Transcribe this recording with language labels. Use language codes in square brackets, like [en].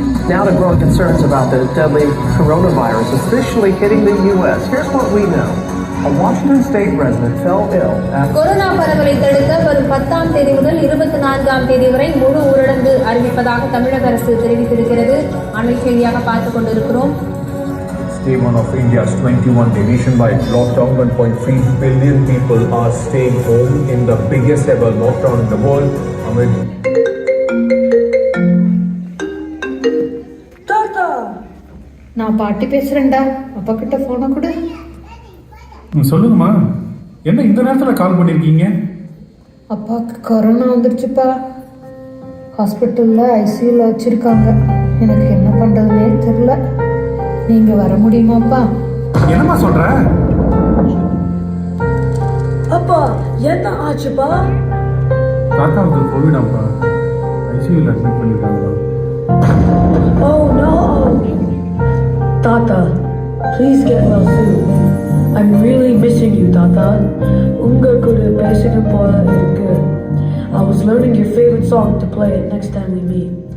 [en] Now to growing concerns about the deadly coronavirus officially hitting the U.S. Here's what we know. A Washington state resident fell ill after... [ta] corona பரவலை தடுக்க வரும் 10ஆம் தேதி முதல் 24ஆம் தேதி வரை முழு ஊரடங்கு அறிவிப்பதாக தமிழக அரசு தெரிவித்திருக்கிறது. அண்மை செய்தியாக பார்த்துக் கொண்டிருக்கிறோம். [en] Day 1 of India's 21-day nationwide lockdown. 1.3 billion people are staying home in the biggest ever lockdown in the world amid... [ta] நான் பாட்டி பேசுறேன்டா. அப்பா கிட்ட போன கொடு. சொல்லுங்கம்மா, என்ன இந்த நேரத்தில் கால் பண்ணியிருக்கீங்க? அப்பாவுக்கு கொரோனா வந்துருச்சுப்பா. ஹாஸ்பிட்டலில் ஐசியூவில் வச்சுருக்காங்க. எனக்கு என்ன பண்ணுறதுனே தெரில. நீங்கள் வர முடியுமாப்பா? என்னம்மா சொல்கிற? அப்பா, என்ன ஆச்சுப்பா? தாத்தாவுக்கு கோவிடாப்பா, ஐசியூவில் அட்மிட் பண்ணியிருக்காங்களா? [en] Oh no! Tata, please get well soon. I'm really missing you, Tata. [ta] Unga kudu pesina pola irukku. [en] I was learning your favorite song to play it next time we meet.